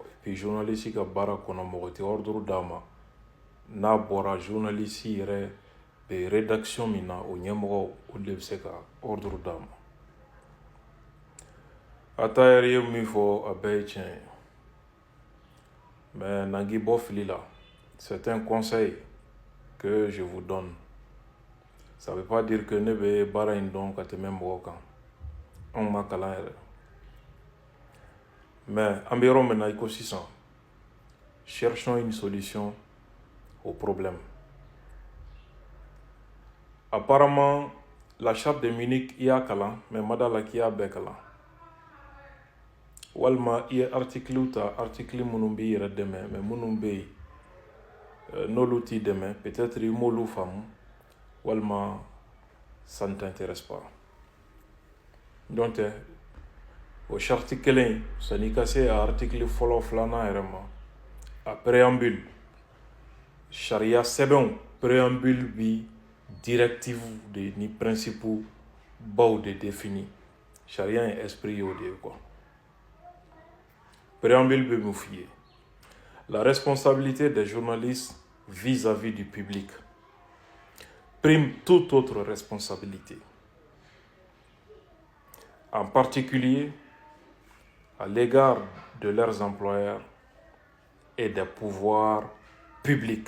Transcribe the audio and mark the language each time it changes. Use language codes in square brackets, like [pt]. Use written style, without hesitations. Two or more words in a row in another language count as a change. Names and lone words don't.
[fr] Et puis [bm] journaliste ka baara kɔnɔ mɔgɔ tɛ ordre d'a ma, n'a bɔra journaliste yɛrɛ bɛ rédaction min na o ɲɛmɔgɔ olu de bɛ se ka ordre d'a ma. Atayer ye min fɔ a bɛɛ ye tiɲɛ ye, mais n'an k'i bɔ fili la, [fr] c'est un conseil que je vous donne. Ça veut pas dire que [bm] ne bɛ baara in dɔn ka tɛmɛ mɔgɔ kan, anw ma kalan yɛrɛ. Mais an bɛ yɔrɔ min na i ko sisan, [fr] cherchons une solution au problème. Apparemment, la charte de Munich [bm] i y'a kalan, mais ma d'a la k'i y'a bɛɛ kalan. Walima i ye article ta, article minnu b'i yɛrɛ dɛmɛ, mais minnu bɛ yen n'olu t'i dɛmɛ, peut-être i m'olu faamu, walima [fr] ça ne t'intéresse pas. [bm] Donc o charte kelen san'i ka se a article fɔlɔ filanan yɛrɛ ma, a préambule, charia sɛbɛnw préambule bi directive de ni principe baw de défini. Charia in esprit y'o de ye quoi. Préambule bɛ mun f'i ye? [fr] La responsabilité des journalistes vis-à-vis du public prime toute autre responsabilité, en particulier à l'égard de leurs employeurs et des pouvoirs publics.